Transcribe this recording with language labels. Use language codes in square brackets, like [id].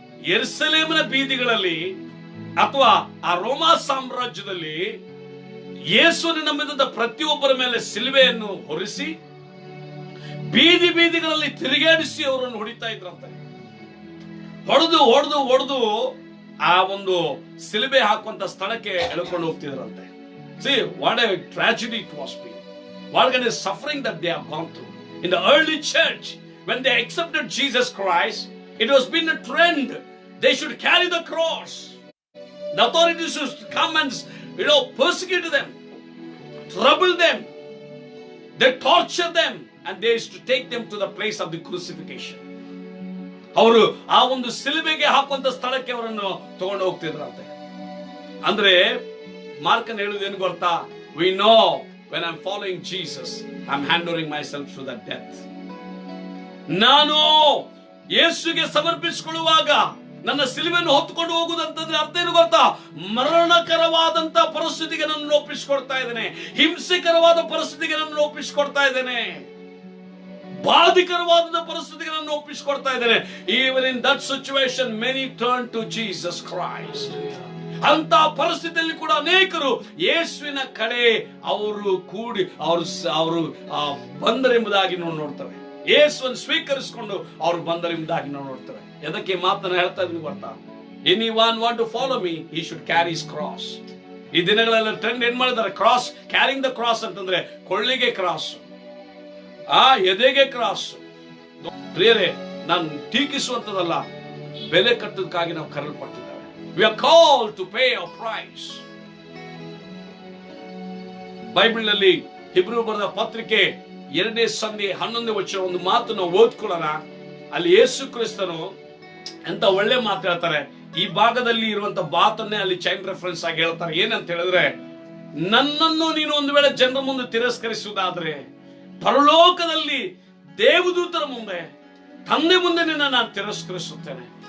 [kn] ಯೆರೂಸಲೇಮಿನ ಬೀದಿಗಳಲ್ಲಿ ಅಥವಾ ಆ ರೋಮಾ ಸಾಮ್ರಾಜ್ಯದಲ್ಲಿ ಯೇಸುವಿನ ನಂಬಿದಂತ ಪ್ರತಿಯೊಬ್ಬರ ಮೇಲೆ ಸಿಲುಬೆಯನ್ನು ಹೊರಿಸಿ ಬೀದಿ ಬೀದಿಗಳಲ್ಲಿ ತಿರುಗಾಡಿಸಿ ಅವರನ್ನು ಹೊಡಿತಾ ಇದ್ರಂತೆ. ಹೊಡೆದು ಹೊಡೆದು ಹೊಡೆದು ಆ ಒಂದು ಸಿಲುಬೆ ಹಾಕುವಂತ ಸ್ಥಳಕ್ಕೆ ಎಳ್ಕೊಂಡು ಹೋಗ್ತಿದ್ರಂತೆ. [en] See what a tragedy it was been. What kind of suffering that they have gone through. In the early church, when they accepted Jesus Christ, it was been a trend. They should carry the cross. The authorities used to come and, persecute them, trouble them. They torture them, and they used to take them to the place of the crucifixion. [kn] ಅವರು ಆ ಒಂದು ಸಿಲುಬೆಗೆ ಹಾಕುವಂತ ಸ್ಥಳಕ್ಕೆ ಅವರನ್ನು ತಗೊಂಡು ಹೋಗ್ತಿದ್ರಂತೆ. ಅಂದ್ರೆ ಮಾರ್ಕನ್ ಹೇಳುವುದೇನು ಗೊತ್ತಾ? [en] We know when I'm following Jesus, I'm handing myself to the death. [kn] ನಾನು ಯೇಸುಗೆ ಸಮರ್ಪಿಸಿಕೊಳ್ಳುವಾಗ ನನ್ನ ಸಿಲುಬೆಯನ್ನು ಹೊತ್ತುಕೊಂಡು ಹೋಗುವುದಂತಂದ್ರೆ ಅರ್ಥ ಏನು ಗೊತ್ತಾ? ಮರಣಕರವಾದಂತ ಪರಿಸ್ಥಿತಿಗೆ ನನ್ನನ್ನು ಒಪ್ಪಿಸಿಕೊಡ್ತಾ ಇದ್ದೇನೆ, ಹಿಂಸೆಕರವಾದ ಪರಿಸ್ಥಿತಿಗೆ ನನ್ನನ್ನು ಒಪ್ಪಿಸಿಕೊಡ್ತಾ ಇದ್ದೇನೆ, ಬಾಧಿಕರವಾದ ಪರಿಸ್ಥಿತಿಗೆ ನನ್ನನ್ನು ಒಪ್ಪಿಸಿಕೊಡ್ತಾ ಇದ್ದೇನೆ. [en] Even in that situation, many turn to Jesus Christ. [kn] ಅಂತ ಪರಿಸ್ಥಿತಿಯಲ್ಲಿ ಕೂಡ ಅನೇಕರು ಯೇಸುವಿನ ಕಡೆ ಅವರು ಕೂಡಿ ಅವರು ಬಂದರೆಂಬುದಾಗಿ ನಾವು ನೋಡ್ತೇವೆ. ಯೇಸುವನ್ನು ಸ್ವೀಕರಿಸಿಕೊಂಡು ಅವರು ಬಂದರೆಂಬುದಾಗಿ ನಾವು ನೋಡ್ತೇವೆ. ಎದಕ್ಕೆ ಮಾತನ್ನ ಹೇಳ್ತಾ ಇದೀನಿ ಗೊತ್ತಾ? [en] Anyone want to follow me, he should carry his cross. [kn] ಈ ದಿನಗಳೆಲ್ಲ ಟ್ರೆಂಡ್ ಏನ್ ಮಾಡಿದ್ದಾರೆ? ಕ್ರಾಸ್, [en] carrying the cross [kn] ಅಂತಂದ್ರೆ ಕೊಳ್ಳಿಗೆ ಕ್ರಾಸ್, ಎದೆಗೆ ಕ್ರಾಸ್. ಪ್ರಿಯರೇ, ನಾನು ಟೀಕಿಸುವಂತದಲ್ಲ, ಬೆಲೆ ಕಟ್ಟೋದಕ್ಕಾಗಿ ನಾವು ಕರೆಯಲ್ಪಟ್ಟಿದ್ದೇವೆ. [en] We are called to pay a price. [kn] Bible ನಲ್ಲಿ ಹಿಬ್ರೂ ಬರೆದ ಪತ್ರಿಕೆ 2ನೇ ಸಂಧಿ 11ನೇ ವಚನ ಒಂದು ಮಾತು ನಾವು ಓದ್ಕೊಳ್ಳೋಣ. ಅಲ್ಲಿ ಯೇಸು ಕ್ರಿಸ್ತನು ಎಂತ ಒಳ್ಳೆ ಮಾತು ಹೇಳ್ತಾರೆ. ಈ ಭಾಗದಲ್ಲಿ ಇರುವಂತ ಮಾತನ್ನೇ ಅಲ್ಲಿ ಚೈನ್ ರೆಫರೆನ್ಸ್ ಆಗಿ ಹೇಳ್ತಾರೆ. ಏನಂತ ಹೇಳಿದ್ರೆ, ನನ್ನನ್ನು ನೀನು ಒಂದು ವೇಳೆ ಜನರ ಮುಂದೆ ತಿರಸ್ಕರಿಸುವುದಾದ್ರೆ, ಪರಲೋಕದಲ್ಲಿ ದೇವದೂತರ ಮುಂದೆ, ತಂದೆ ಮುಂದೆ ನಿನ್ನ ನಾನು ತಿರಸ್ಕರಿಸುತ್ತೇನೆ.